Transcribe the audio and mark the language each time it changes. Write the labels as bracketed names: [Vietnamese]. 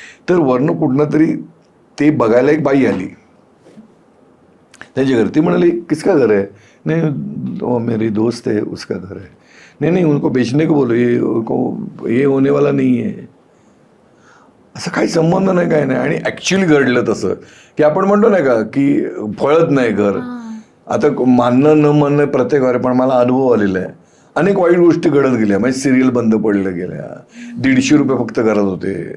[Marathi] तर वरनं कुठनं तरी ते बघायला एक बाई आली त्याच्या घर. ती म्हणाली [Hindi] किसका घर है? नहीं वो मेरी दोस्त है, उसका घर है. नहीं उनको बेचने को बोलो, ये होने वाला नहीं है. [Marathi] असं काही संबंध नाही, काय नाही. आणि ॲक्च्युली घडलं तसं की आपण म्हणतो नाही का की फळत नाही घर. आता मानणं न मानणं प्रत्येक वारे, पण मला अनुभव आलेला आहे. अनेक वाईट गोष्टी घडत गेल्या. म्हणजे सिरियल बंद पडल्या गेल्या, 150 रुपये फक्त घरात होते.